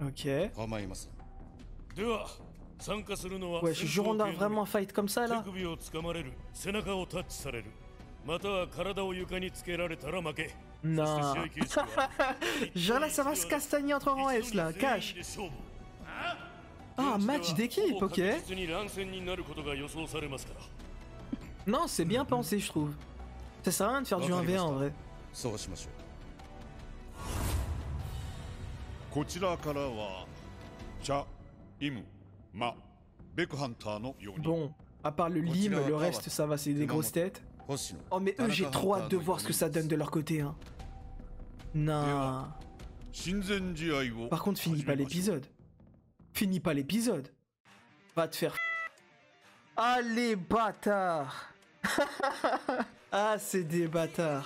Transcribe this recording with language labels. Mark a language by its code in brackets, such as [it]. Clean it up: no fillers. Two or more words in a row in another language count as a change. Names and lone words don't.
[ja] Ok. 構いません。では参加するのは [fr] Ouais, je jure, on a vraiment un fight comme ça là. [ja] 手首を掴まれる、背中をタッチされる、または体を床につけられたら負け。 [fr] Non. Genre là, ça va se castagner entre rangs S là, cash. Ah, un match d'équipe, ok. Non, c'est bien pensé, je trouve. Ça sert à rien de faire du 1v1 en vrai. [ja] そうしましょう。こちらからはチャ、イム、マ、ベクハンターのように。 [fr] Bon, à part le Lim, le reste ça va, c'est des grosses têtes. Oh mais eux, j'ai trop hâte de voir ce que ça donne de leur côté, hein. Non. Par contre, finis pas l'épisode. Finis pas l'épisode. Va te faire... Allez, bâtard. Ah, c'est des bâtards.